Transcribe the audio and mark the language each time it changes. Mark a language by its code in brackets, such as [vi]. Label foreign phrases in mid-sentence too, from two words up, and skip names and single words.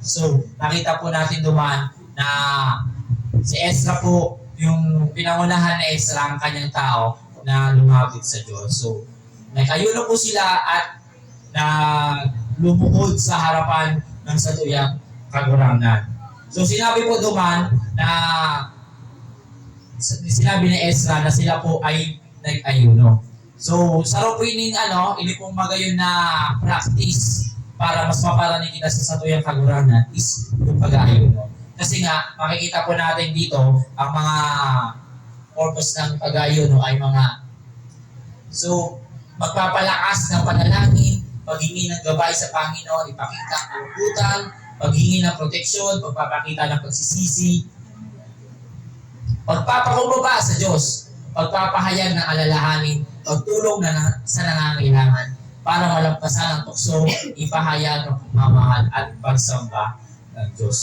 [tl] So, nakita po natin duman na si Ezra po, yung pinangunahan na Ezra ang kanyang tao na lumapit sa Diyos. So, nagayuno po sila at na lumuhod sa harapan ng [bik] satuyang kagurangan. [tl] So, sinabi po duman na sinabi ni Ezra na sila po ay nag-ayuno. So, [bik] sa po ini pong magayon na practice para mas maparaning kita sa satuyang kagurangan is [tl] yung pag-ayuno. Kasi nga, makikita po natin dito ang mga purpose ng pag-ayuno ay magpapalakas ng panalangin, paghingi ng gabay sa Panginoon, ipakita ang kalungkutan, paghingi ng proteksyon, pagpapakita ng pagsisisi, pagpapakumbaba sa Diyos, pagpapahayag ng alalahanin, pagtulong sa nangangailangan para malampasan ang tukso, ipahayag ng pagmamahal at pagsamba ng Diyos.